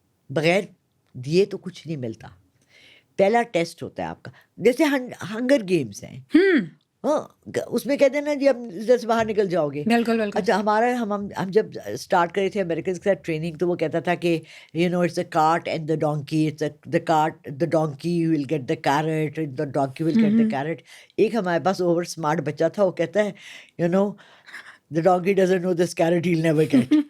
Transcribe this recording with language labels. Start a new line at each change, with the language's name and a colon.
Urdu: بغیر دیے تو کچھ نہیں ملتا. پہلا ٹیسٹ ہوتا ہے آپ کا. جیسے ہنگر گیمس ہیں, ہاں, اس میں کہتے ہیں نا جی اب ادھر سے باہر نکل جاؤ گے. بالکل بالکل. اچھا, ہمارا ہم جب اسٹارٹ کرے تھے امریکن کے ساتھ ٹریننگ, تو وہ کہتا تھا کہ
English: You know it's a cart and the donkey. The donkey will get the carrot, the donkey will get the carrot.
Urdu: ایک ہمارے پاس اوور اسمارٹ بچہ تھا, وہ کہتا ہے
English: You know the donkey doesn't know this carrot he will never get.